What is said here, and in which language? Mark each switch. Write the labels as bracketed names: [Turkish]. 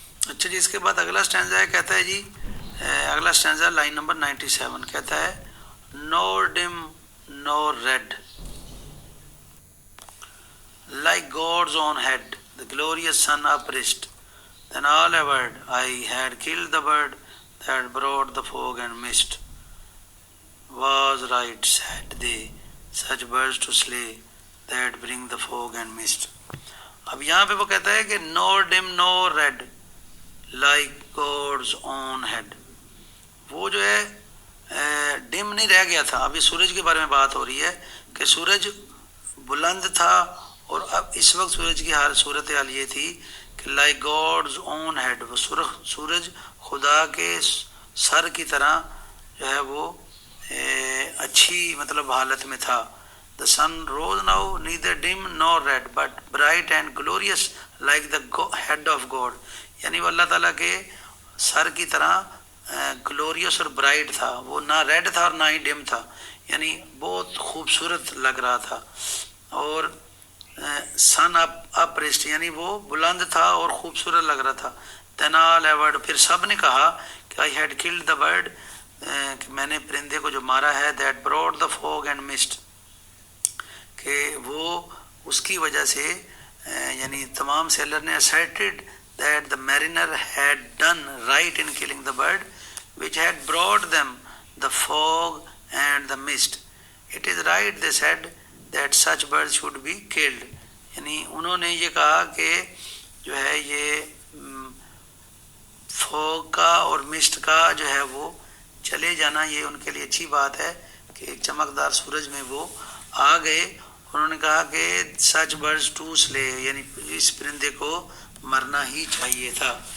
[Urdu] اچھا جی، اس کے بعد اگلا سٹینزا ہے، کہتا ہے جی اگلا سٹینزا لائن نمبر 97 کہتا ہے [English] nor dim nor red, like God's own head, the glorious sun upraised. Then all averred, I had killed the bird that brought the fog and mist. Was right, said they, such birds to slay that bring the fog and mist. [Urdu] اب یہاں پہ وہ کہتا ہے کہ [English] nor dim nor red, like God's own head. [Urdu] وہ جو ہے ڈم نہیں رہ گیا تھا. ابھی سورج کے بارے میں بات ہو رہی ہے کہ سورج بلند تھا، اور اب اس وقت سورج کی حال صورت حال یہ تھی کہ [English] like God's own head, [Urdu] وہ سورج خدا کے سر کی طرح جو ہے وہ اچھی مطلب حالت میں تھا. [English] The sun rose now neither dim nor red but bright and glorious like the head of God. [Urdu] یعنی وہ اللہ تعالیٰ کے سر کی طرح گلوریس اور برائٹ تھا. وہ نہ ریڈ تھا اور نہ ہی ڈم تھا، یعنی بہت خوبصورت لگ رہا تھا. اور سن اپ ریسٹ یعنی وہ بلند تھا اور خوبصورت لگ رہا تھا. [English] Then all averred، [Urdu] پھر سب نے کہا کہ [English] I had killed the bird، [Urdu] کہ میں نے پرندے کو جو مارا ہے، [English] that brought the fog and mist، [Urdu] کہ وہ اس کی وجہ سے یعنی تمام سیلر نے [English] asserted that the mariner had done right in killing the bird which had brought them the fog and the mist. It is right, they said, that such birds should be killed. [Urdu] یعنی انہوں نے یہ کہا کہ جو ہے یہ fog کا اور مسٹ کا جو ہے وہ چلے جانا یہ ان کے لیے اچھی بات ہے کہ ایک چمکدار سورج میں وہ آ گئے. انہوں نے کہا کہ [English] such birds to slay, [Urdu] یعنی اس پرندے کو مرنا ہی چاہیے تھا.